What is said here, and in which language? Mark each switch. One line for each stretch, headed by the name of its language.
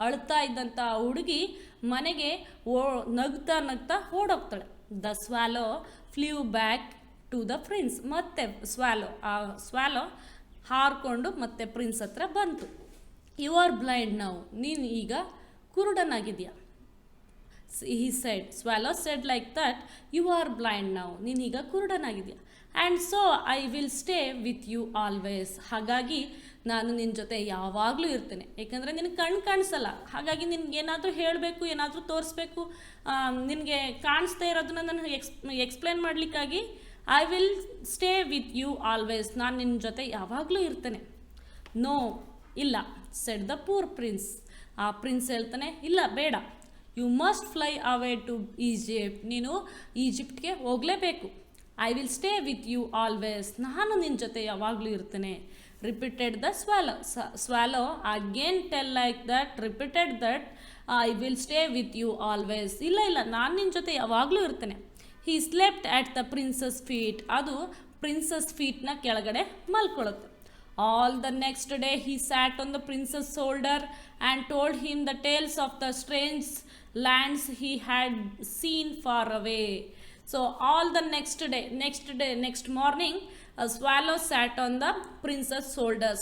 Kannada: ಅಳ್ತಾ ಇದ್ದಂಥ ಹುಡುಗಿ ಮನೆಗೆ ನಗ್ತಾ ನಗ್ತಾ ಓಡೋಗ್ತಾಳೆ.
English: The swallow flew back to the prince.
Kannada: ಮತ್ತೆ ಸ್ವ್ಯಾಲೋ ಹಾರ್ಕೊಂಡು ಮತ್ತೆ ಪ್ರಿನ್ಸ್ ಹತ್ರ ಬಂತು.
English: You are blind now.
Kannada: ನೀನು ಈಗ ಕುರುಡನಾಗಿದೆಯಾ.
English: he said, swallow said like that, you are blind now.
Kannada: ನೀನೀಗ ಕುರುಡನಾಗಿದೆಯಾ.
English: And so I will stay with you always.
Kannada: ಹಾಗಾಗಿ ನಾನು ನಿನ್ನ ಜೊತೆ ಯಾವಾಗಲೂ ಇರ್ತೇನೆ. ಏಕೆಂದರೆ ನಿನಗೆ ಕಣ್ಣು ಕಾಣಿಸಲ್ಲ. ಹಾಗಾಗಿ ನಿನ್ಗೆ ಏನಾದರೂ ಹೇಳಬೇಕು, ಏನಾದರೂ ತೋರಿಸ್ಬೇಕು, ನಿನಗೆ ಕಾಣಿಸ್ತಾ ಇರೋದನ್ನ ನಾನು explain ಮಾಡಲಿಕ್ಕಾಗಿ
English: I will stay with you always.
Kannada: ನಾನು ನಿನ್ನ ಜೊತೆ ಯಾವಾಗಲೂ ಇರ್ತೇನೆ. ನೋ, ಇಲ್ಲ,
English: Said the poor prince.
Kannada: ಆ ಪ್ರಿನ್ಸ್ ಹೇಳ್ತಾನೆ, ಇಲ್ಲ ಬೇಡ.
English: You must fly away to Egypt.
Kannada: ನೀನು ಈಜಿಪ್ಟ್ಗೆ ಹೋಗಲೇಬೇಕು.
English: I will stay with you always.
Kannada: ನಾನು ನಿನ್ನ ಜೊತೆ ಯಾವಾಗಲೂ ಇರ್ತೇನೆ.
English: Repeated the swallow again tell like that, repeated that I will stay with you always.
Kannada: ಇಲ್ಲ, ನಾನು ನಿನ್ನ ಜೊತೆ ಯಾವಾಗಲೂ ಇರ್ತೇನೆ.
English: He slept at the princess feet.
Kannada: ಅದು ಪ್ರಿನ್ಸಸ್ ಫೀಟ್ನ ಕೆಳಗಡೆ ಮಲ್ಕೊಳ್ಳುತ್ತೆ.
English: All the next day he sat on the prince's shoulder and told him the tales of the strange lands he had seen far away. So all the next morning, a swallow sat on the prince's shoulder.